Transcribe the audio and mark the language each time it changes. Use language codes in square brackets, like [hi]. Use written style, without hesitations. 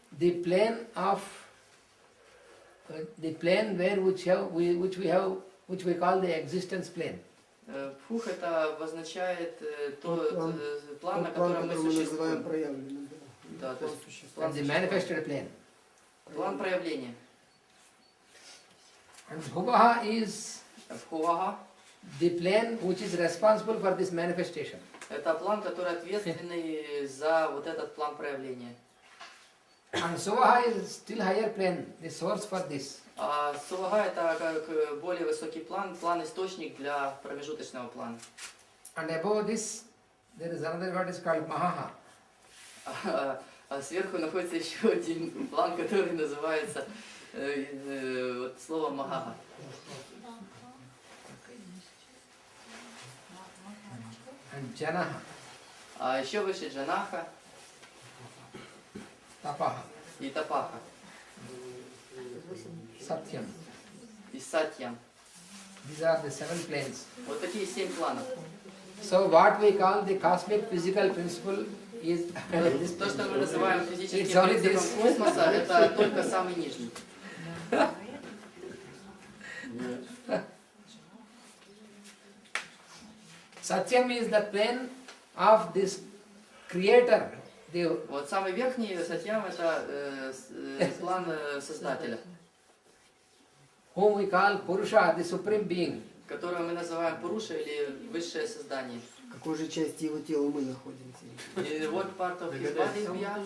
[en] the plane of the plane where which we call the existence plane. [ru] Бхух это обозначает тот план, на Тот план, котором мы который мы называем существуем. проявленным. Да, то есть [en] And the manifested plane. [ru] план проявления. [en] And Bhuvaha is [ru] Бхувага [en] the plane which is responsible for this manifestation. [ru] это план, который ответственный за вот этот план проявления. [en] And Suvaha is still higher plane, the source for this. [ru] А Сувага это как более высокий план, план-источник для промежуточного плана. [en] And above this, there is another what is called Mahaha. [ru] А сверху находится еще один план, который называется вот слово Магаха. [en] And Janaha, [ru] А еще выше Джанаха [en] Tapaha, [ru] и Тапаха [en] Satyam. [ru] и Сатьям. [en] These are the 7 planes. [ru] Вот такие 7 планов. [en] So what we call the cosmic physical principle is this [ru] То, что мы называем физическим [en] It's only [ru] принципом [en] this. [ru] космоса, это только самый нижний. [en] Satyam is the plane of this creator. The, [ru] Вот самый верхний Сатьям это план Создателя, [en] whom we call Purusha, the supreme being. [ru] которого мы называем Пуруша или высшее создание. В какой же части его тела мы находимся? И вот [en] part of his body we are.